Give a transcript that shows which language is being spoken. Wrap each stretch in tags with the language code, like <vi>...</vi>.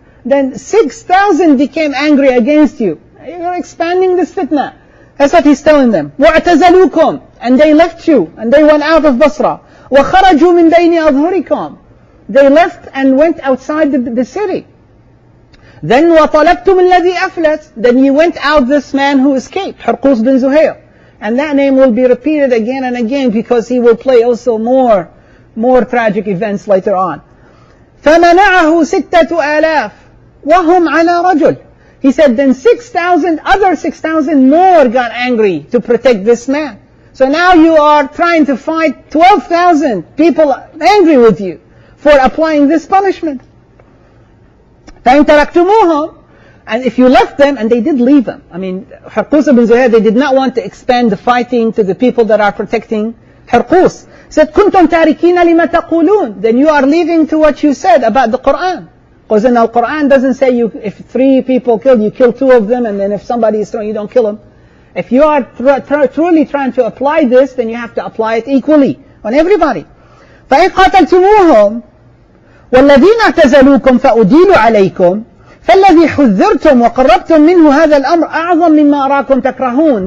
<en>Then 6,000 became angry against you. You're expanding this fitna. That's what he's telling them.</en> <ar>وَاعْتَزَلُوكُمْ.</ar> <en>And they left you, and they went out of Basra.</en> <ar>وَخَرَجُوا مِنْ بَيْنِ أَظْهُرِكُمْ.</ar> <en>They left and went outside the city. Then</en> <ar>وَطَلَبْتُمُ الَّذِي أَفْلَتْ.</ar> <en>Then you went out this man who escaped, Hurqus bin Zuhair. And that name will be repeated again and again, because he will play also more tragic events later on.</en> <ar>فَمَنَعَهُ 6,000 وَهُمْ عَلَى رَجُلٍ.</ar> <en>He said, then 6,000 more got angry to protect this man. So now you are trying to fight 12,000 people angry with you for applying this punishment.</en> <ar>فَإِنْ تَرَكْتُمُوهُمْ.</ar> <en>And if you left them, and they did leave them. I mean, Hurqus bin Zuhair, they did not want to expand the fighting to the people that are protecting Hurqus. He said,</en> <ar>كُنْتُمْ تَارِكِينَ لِمَا تَقُولُونَ.</ar> <en>Then you are leaving to what you said about the Quran. Because in the Quran doesn't say if 3 people killed, you kill 2 of them, and then if somebody is thrown, you don't kill him. If you are truly trying to apply this, then you have to apply it equally on everybody.</en> <ar>فَإِنْ قَاتَلْتُمُوهُمْ وَالَّذِينَ اعْتَزَلُوكُمْ فَأُدِيلُ عَلَيْكُمْ فَالَّذِي حُذِّرْتُمْ وَقَرَّبْتُمْ مِنْهُ هَذَا الْأَمْرَ أَعْظَمْ مِمَّا أَرَاكُمْ تَكْرَهُونَ.</ar>